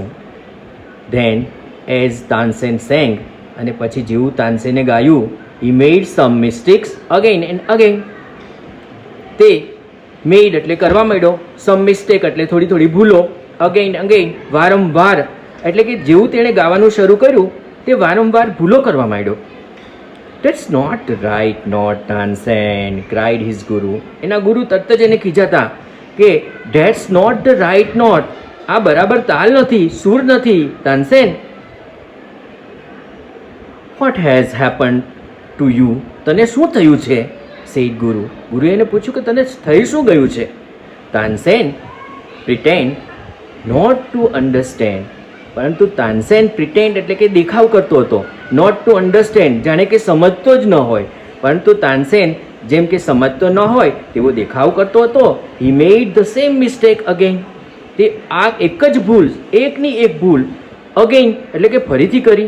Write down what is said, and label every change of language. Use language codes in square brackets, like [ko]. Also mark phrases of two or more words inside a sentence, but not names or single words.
[en] then as Tansen sang, [gu] અને પછી જેવું તાનસેને ગાયું, [en] he made some mistakes again and again. [gu] તે મેડ એટલે કરવા માંડ્યો, [en] some mistake [gu] એટલે થોડી થોડી ભૂલો, [en] again again [gu] વારંવાર, એટલે કે જેવું તેણે ગાવાનું શરૂ કર્યું તે વારંવાર ભૂલો કરવા માંડ્યો. [en] That's not right note, Tansen, cried his guru. [gu] એના ગુરુ તરત જ એને ખીજાતા કે [en] that's not the right note, [gu] આ બરાબર તાલ નથી, સૂર નથી. તાનસેન, [en] what has happened to you? [gu] તને શું થયું છે? said ગુરુ. ગુરુએ એને પૂછ્યું કે તને થઈ શું ગયું છે? [en] તાનસેન pretend not to understand, [gu] પરંતુ તાનસેન પ્રિટેન્ડ એટલે કે દેખાવ કરતો હતો, [en] not to understand [gu] જાણે કે સમજતો જ ન હોય, પરંતુ તાનસેન જેમ કે સમજતો ન હોય તેવો દેખાવ કરતો હતો. [en] he made the same mistake again, [gu] તે આ એક જ ભૂલ, એકની એક ભૂલ અગેન એટલે કે ફરીથી કરી.